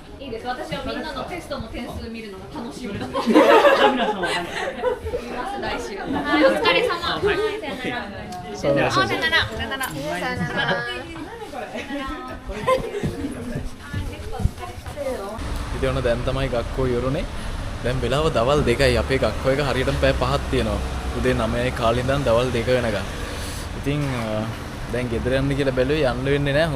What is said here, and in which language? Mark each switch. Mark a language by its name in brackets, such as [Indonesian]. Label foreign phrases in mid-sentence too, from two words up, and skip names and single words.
[Japanese] です。私はみんなのテストの点数見るのが楽しみだ。見ます来週。はい、お疲れ様。はい、さよなら。さよなら。さよなら。さよなら。さよなら。 [Sinhala] ඉතින් ඔන්න දැන් තමයි ගක්කෝ ඉවරුනේ. දැන් වෙලාව දවල් 2යි. අපේ ගක්කෝ එක හරියටම පැය 5ක් තියෙනවා. උදේ 9යි කාලේ ඉඳන් දවල් 2 වෙනකන්. ඉතින් දැන් ගෙදර යන්න කියලා බැලුවේ යන්න වෙන්නේ නැහැ.